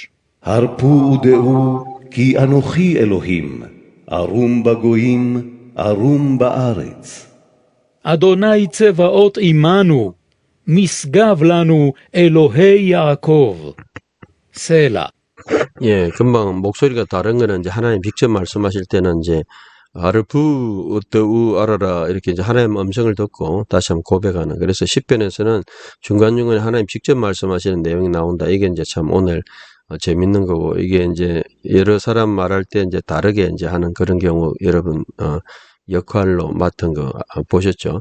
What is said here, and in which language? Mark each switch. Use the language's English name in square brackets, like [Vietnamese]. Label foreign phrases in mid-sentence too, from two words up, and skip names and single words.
[Hebrew] הרפו ודעו, כי אנוכי אלוהים, ערום בגויים, ערום בארץ. אדוני צבאות עמנו, משגב לנו אלוהי יעקב. סלע. [Korean] 예, 금방 목소리가 다른 거는 이제 하나님 직접 말씀하실 때는 이제 [Hebrew] הרפו ודעו [Korean] 알아라 이렇게 이제 하나님 음성을 듣고 다시 한번 고백하는. 그래서 시편에서는 중간중간에 하나님 직접 말씀하시는 내용이 나온다. 이게 이제 참 오늘 재밌는 거고, 이게 이제 여러 사람 말할 때 이제 다르게 이제 하는 그런 경우 여러분 역할로 맡은 거 보셨죠?